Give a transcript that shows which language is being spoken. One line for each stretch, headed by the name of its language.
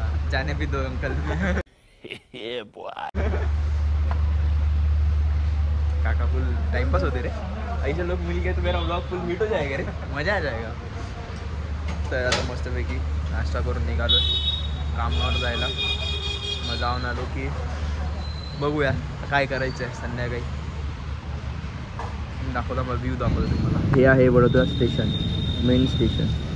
Hindi: जाने भी दो अंकल.
Marathi: काका फुल टाइमपास होते रे.
Hindi: ऐसे लोग मिल गए तो मेरा व्लॉग फुल मीट हो जाएगा रे, मजा आ जाएगा.
Marathi: तर आता मस्तपैकी नाश्ता करून निघालो कामावर जायला. मग जाऊन आलो की बघूया काय करायचं आहे संध्याकाळी. दाखवता मला व्ह्यू दाखवतो तुम्हाला. हे आहे बडोदा स्टेशन, मेन स्टेशन.